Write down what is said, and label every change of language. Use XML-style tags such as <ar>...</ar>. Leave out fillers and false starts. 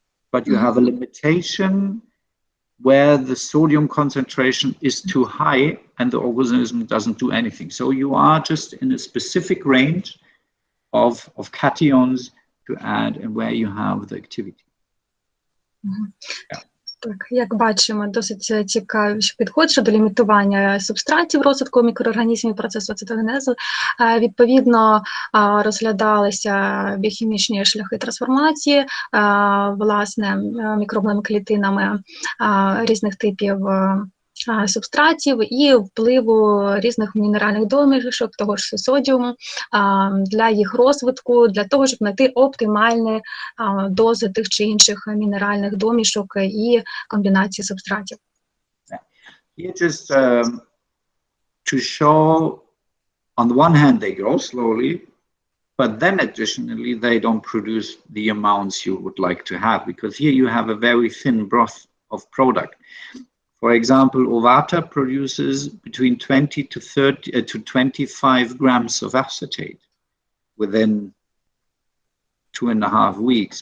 <en>But you have a limitation where the sodium concentration is too high and the organism doesn't do anything. So you are just in a specific range of cations to add and where you have the activity. Yeah.</en> <uk>Так, як бачимо, досить цікавий підход щодо лімітування субстратів розвитку мікроорганізмів процесу цитогенезу. Відповідно, розглядалися біохімічні шляхи трансформації, власне, мікробними клітинами різних типів субстратів і впливу різних мінеральних домішок, того ж содіуму, для їх розвитку, для того, щоб знайти оптимальні дози тих чи інших мінеральних домішок і комбінації субстратів.</uk> <en>Here just to show, on the one hand, they grow slowly, but then additionally, they don't produce the amounts you would like to have, because here you have a very thin broth of product. For example, Ovata produces between 20 to 30 to 25 grams of acetate within 2.5 weeks.</en>